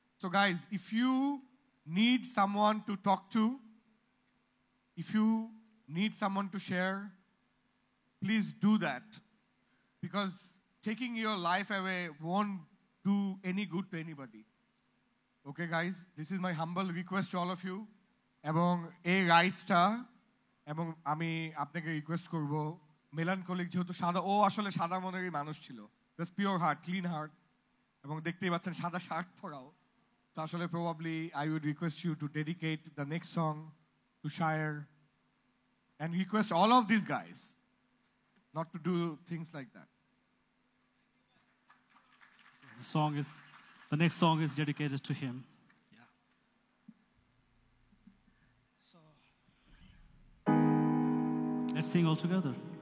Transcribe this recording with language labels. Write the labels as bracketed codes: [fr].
[en] So guys, if you need someone to talk to, if you need someone to share, please do that, because taking your life away won't do any good to anybody. Okay guys, this is my humble request to all of you. [bn] এবং এই রাইজটা এবং আমি আপনাকে request করব, melancholic যেহেতু সাদা, ও আসলে সাদা মনেরই মানুষ ছিল, [en] just pure heart, clean heart, [bn] এবং দেখতেই পাচ্ছেন সাদা শার্ট পরাও. তো আসলে [en] Probably I would request you to dedicate the next song to Shayar and request all of these guys not to do things like that. The next song is dedicated to him. Yeah. So let's sing all together.